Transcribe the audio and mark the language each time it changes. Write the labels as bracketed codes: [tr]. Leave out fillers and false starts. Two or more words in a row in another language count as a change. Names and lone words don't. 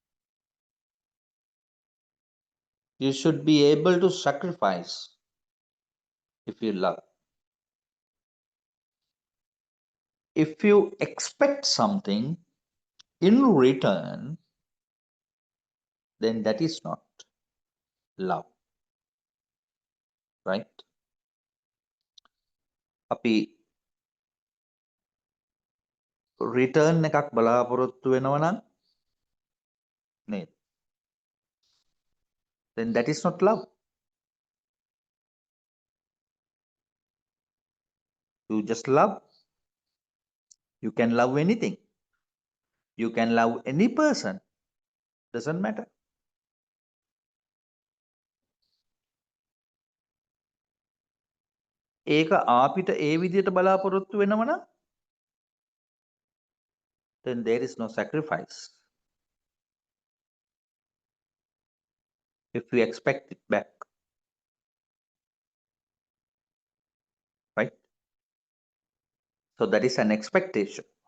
[en] You should be able to sacrifice if you love. If you expect something in return, then that is not love. Right? [si] අපි රිටර්න් එකක් බලාපොරොත්තු වෙනවා නම් නේද? [en] Then that is not love. You just love. You can love anything. You can love any person. Doesn't matter. [si] ඒක ආපිට ඒ විදිහට බලාපොරොත්තු වෙනවා නම් [en] then there is no sacrifice. If we expect it back. Right? So that is an expectation.